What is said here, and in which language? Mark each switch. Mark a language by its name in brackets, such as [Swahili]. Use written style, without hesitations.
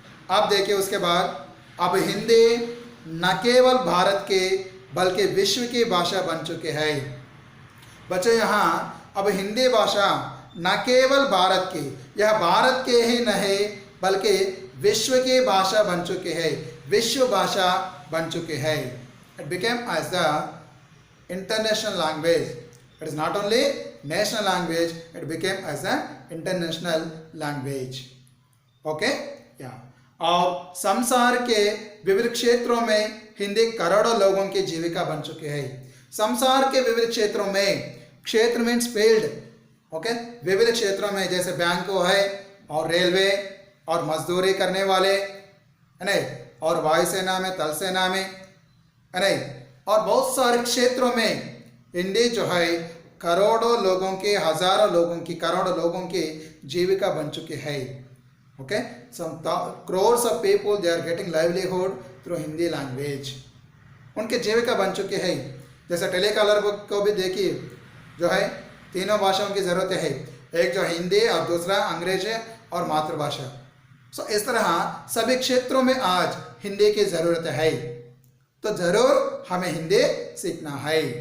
[Hindi] अब देखिए उसके बाद अब हिंदी न केवल भारत के बल्कि विश्व की भाषा बन चुके हैं। बच्चों यहाँ अब हिंदी भाषा न केवल भारत की, यह भारत के ही नहीं बल्कि विश्व की भाषा बन चुके हैं, विश्व भाषा बन चुके हैं। [English] It became as the international language. It is not only national language, it became as an international language. Okay? Yeah. [Hindi] और संसार के विविध क्षेत्रों में हिंदी करोड़ों लोगों की जीविका बन चुके हैं। संसार के विविध क्षेत्रों में, क्षेत्र मीन्स फील्ड, ओके, विविध क्षेत्रों में जैसे बैंकों है और रेलवे और मजदूरी करने वाले है नहीं, और वायुसेना में, थल सेना में है नहीं, और बहुत सारे क्षेत्रों में हिंदी जो है करोड़ों लोगों की, हजारों लोगों की, करोड़ों लोगों की जीविका बन चुकी है, okay. [English] some crores of people they are getting livelihood through Hindi language, [Hindi] उनके जीविका बन चुके हैं। जैसे टेलीकॉलर को भी देखिए, जो है तीनों भाषाओं की ज़रूरत है, एक जो हिंदी और दूसरा अंग्रेजी और मातृभाषा। सो इस तरह सभी क्षेत्रों में आज हिंदी की ज़रूरत है, तो ज़रूर हमें हिंदी सीखना है।